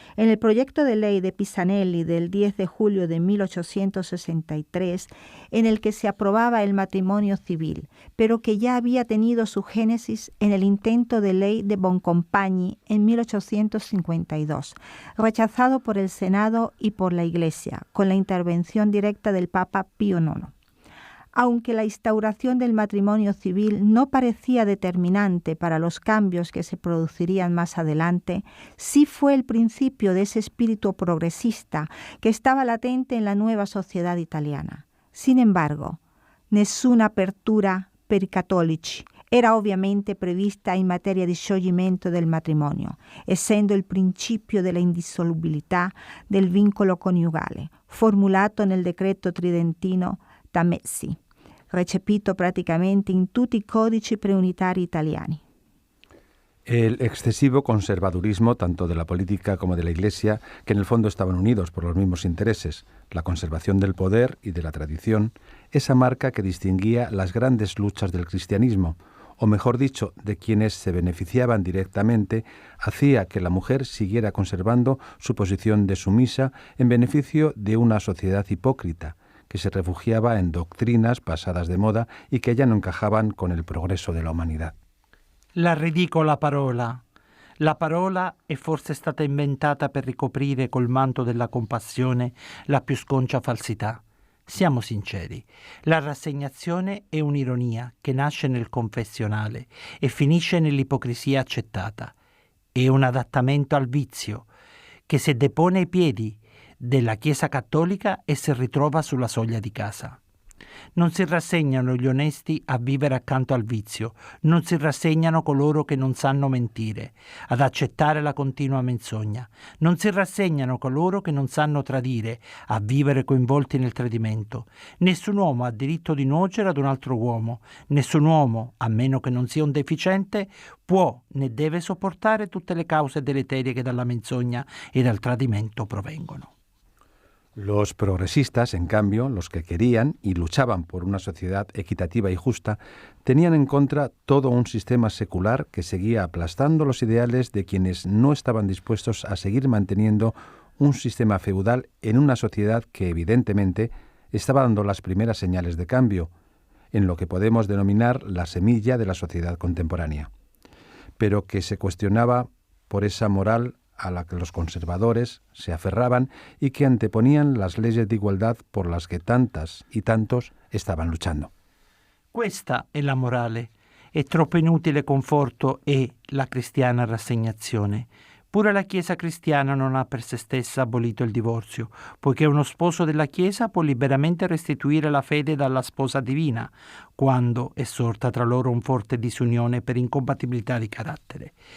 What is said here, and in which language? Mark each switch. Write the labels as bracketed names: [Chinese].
[Spanish] En el proyecto de ley de Pisanelli del 10 de julio de 1863, en el que se aprobaba el matrimonio civil, pero que ya había tenido su génesis en el intento de ley de Boncompagni en 1852, rechazado por el Senado y por la Iglesia, con la intervención directa del Papa Pío IX. Aunque la instauración del matrimonio civil no parecía determinante para los cambios que se producirían más adelante, sí fue el principio de ese espíritu progresista que estaba latente en la nueva sociedad italiana. Sin embargo, [Italian] nessuna apertura per i cattolici era ovviamente prevista in materia di scioglimento del matrimonio, essendo il principio della indissolubilità del vincolo coniugale, formulato nel decreto tridentino Tamezzi, recepito [Spanish] prácticamente [Italian] in tutti i codici preunitari italiani. [Spanish] El excesivo conservadurismo, tanto de la política como de la Iglesia, que en el fondo estaban unidos por los mismos intereses, la conservación del poder y de la tradición, esa marca que distinguía las grandes luchas del cristianismo, o mejor dicho, de quienes se beneficiaban directamente, hacía que la mujer siguiera conservando su posición de sumisa en beneficio de una sociedad hipócrita, que se refugiaba en doctrinas pasadas de moda y que ya no encajaban con el progreso de la humanidad. [Italian] La ridicola parola. La parola è forse stata inventata per ricoprire col manto della compassione la più sconcia falsità. Siamo sinceri, la rassegnazione è un'ironia che nasce nel confessionale e finisce nell'ipocrisia accettata. È un adattamento al vizio che si depone ai piedi della Chiesa cattolica e si ritrova sulla soglia di casa. Non si rassegnano gli onesti a vivere accanto al vizio, non si rassegnano coloro che non sanno mentire, ad accettare la continua menzogna, non si rassegnano coloro che non sanno tradire, a vivere coinvolti nel tradimento. Nessun uomo ha diritto di nuocere ad un altro uomo, nessun uomo, a meno che non sia un deficiente, può né deve sopportare tutte le cause deleterie che dalla menzogna e dal tradimento provengono. [Spanish] Los progresistas, en cambio, los que querían y luchaban por una sociedad equitativa y justa, tenían en contra todo un sistema secular que seguía aplastando los ideales de quienes no estaban dispuestos a seguir manteniendo un sistema feudal en una sociedad que evidentemente estaba dando las primeras señales de cambio, en lo que podemos denominar la semilla de la sociedad contemporánea, pero que se cuestionaba por esa moral a la que los conservadores se aferraban y que anteponían las leyes de igualdad por las que tantas y tantos estaban luchando. [Italian] Questa è la morale, e troppo inutile conforto è la cristiana rassegnazione. Pure la Chiesa cristiana non ha per se stessa abolito il divorzio, poiché uno sposo della Chiesa può liberamente restituire la fede dalla sposa divina, quando è sorta tra loro un forte disunione per incompatibilità di carattere.